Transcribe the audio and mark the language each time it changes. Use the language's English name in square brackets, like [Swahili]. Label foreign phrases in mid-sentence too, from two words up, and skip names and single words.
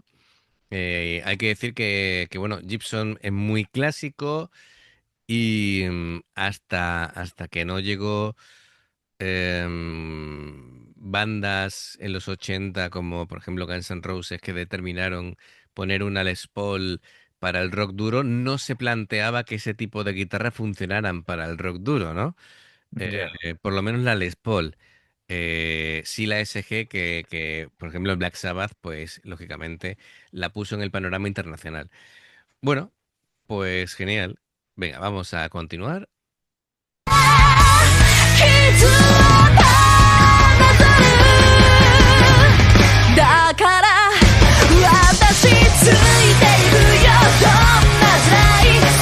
[Spanish] Hay que decir que, bueno, Gibson es muy clásico y hasta que no llegó bandas en los 80 como por ejemplo Guns N' Roses, que determinaron poner una Les Paul para el rock duro, no se planteaba que ese tipo de guitarras funcionaran para el rock duro, ¿no? Ya. Por lo menos la Les Paul. Sí, la SG, que por ejemplo el Black Sabbath, pues lógicamente la puso en el panorama internacional. Bueno, pues genial. Venga, vamos a continuar. [Japanese] 傷をなぞるだから私ついているよどんな辛い世